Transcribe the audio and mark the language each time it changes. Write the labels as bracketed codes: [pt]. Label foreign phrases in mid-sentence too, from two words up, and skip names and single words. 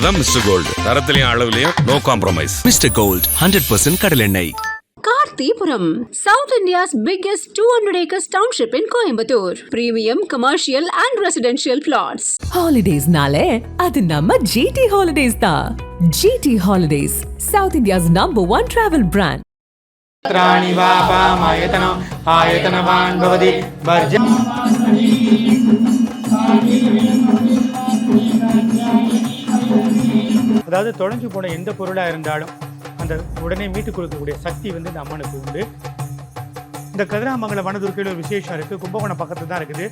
[ta] அதுதான் மிஸ்டர் கோல்டு. தரத்திலையும் அளவுலையும் [en] no compromise. [ta] மிஸ்டர் கோல்ட் 100% கடல் எண்ணெய். [en] Karthipuram, South India's biggest 200 acres township in Coimbatore. Premium commercial and residential plots. [ta] ஹாலிடேஸ் நாலே, அது நம்ம GT ஹாலிடேஸ் டா. [en] GT Holidays, South India's #1 travel brand. [sa] त्राणि वापा मायतनो आयतनवान् भवति वर्ज. [ta] அதாவது தொலைஞ்சு போன எந்த பொருளாக இருந்தாலும் அந்த உடனே மீட்டு கொடுக்கக்கூடிய சக்தி வந்து இந்த அம்மனுக்கு உண்டு. இந்த கதிராமங்கல வனதுர்க்கையில் ஒரு விசேஷம் இருக்குது. கும்பகோணம் பக்கத்தில் தான் இருக்குது.